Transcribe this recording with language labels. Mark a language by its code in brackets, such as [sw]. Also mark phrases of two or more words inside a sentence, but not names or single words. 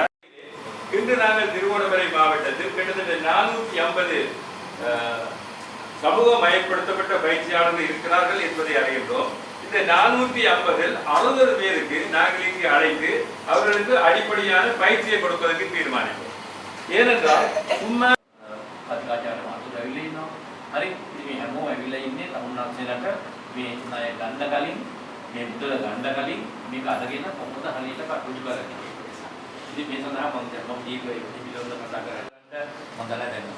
[ta] இன்று நாங்கள் திருகோணமலை மாவட்டத்தில் கிட்டத்தட்ட 450 சமூகமயப்படுத்தப்பட்ட பயிற்சியாளர்கள் இருக்கிறார்கள் என்பதை அறிகின்றோம். இந்த 450-ல் 60 பேருக்கு நாங்கள் இங்கு அழைத்து அவர்களுக்கு அடிப்படையான பயிற்சியை கொடுப்பதற்கு தீர்மானித்தோம். ஏனென்றால் சும்மா [si] හරි මේ හැමෝම ඇවිල්ලා ඉන්නේ තමුන්නාන්සේලාට මේ ණය ගන්න කලින් මේ මුදල ගන්න කලින් මේක අරගෙන කොහොමද හරියට කටයුතු කරන්නේ. ඉතින් මේ සඳහා මම දීර්ඝ පිළිවෙල කතා කරගන්න මම දැනගන්නවා.